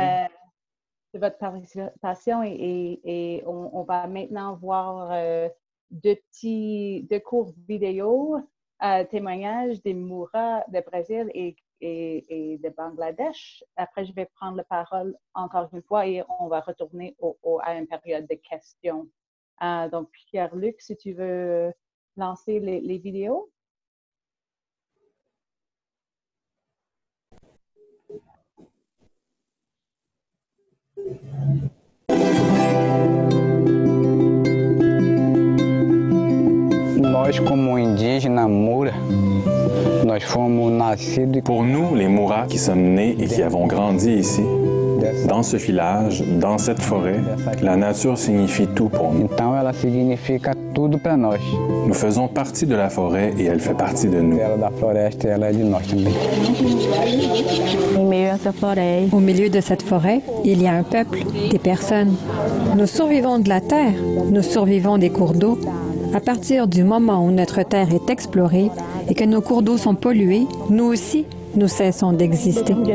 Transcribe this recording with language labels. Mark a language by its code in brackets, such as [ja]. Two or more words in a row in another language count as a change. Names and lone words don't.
[fr] De votre participation et on va maintenant voir deux courtes vidéos, témoignages des Moura de Brésil et de Bangladesh. Après, je vais prendre la parole encore une fois et on va retourner à une période de questions. Donc, Pierre-Luc, si tu veux lancer les vidéos. [pt] Nós, como indígenas Moura, nós fomos nascidos. [fr] Pour nous, les Moura qui sommes nés et qui avons grandi ici, dans ce village, dans cette forêt, la nature signifie tout pour nous. [pt] Então ela significa tudo para nós. [fr] Nous faisons partie de la forêt et elle fait partie de nous. [pt] Ela da floresta, ela é de nós também. [fr] Au milieu de cette forêt, il y a un peuple, des personnes. Nous survivons de la terre, nous survivons des cours d'eau. À partir du moment où notre terre est explorée et que nos cours d'eau sont pollués, nous aussi, nous cessons d'exister.